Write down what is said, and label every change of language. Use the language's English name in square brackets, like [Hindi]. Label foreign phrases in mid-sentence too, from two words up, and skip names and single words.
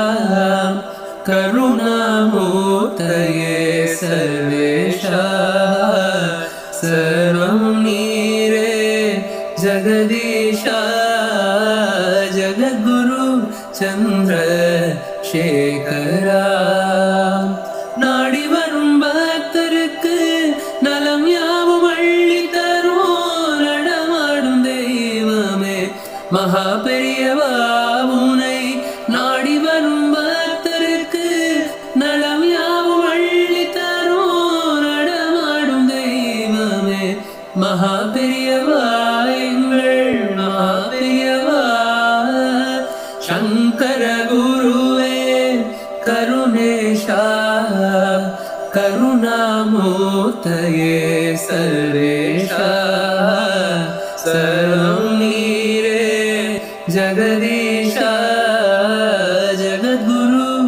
[Sanskrit] करुणामूर्तये सर्वेशा सर्वं नीरे जगदीशा जगद्गुरु चंद्रशेखरा नाடி [Tamil] வரும் பக்தருக்கு நலம் யாவும் அள்ளி தரும் நடமாடும் தெய்வமே மகா பெரியவா உனை நாடி வரும் பக்தருக்கு நலம் யாவும் அள்ளி தரும் நடமாடும் தெய்வமே மகா பெரியவா எங்கள் மகா பெரியவா [Sanskrit] शंकर गुरुवे करुणेशा करुणामूर्तये सर्वेशा सर्वं नीरे जगदीशा जगद्गुरु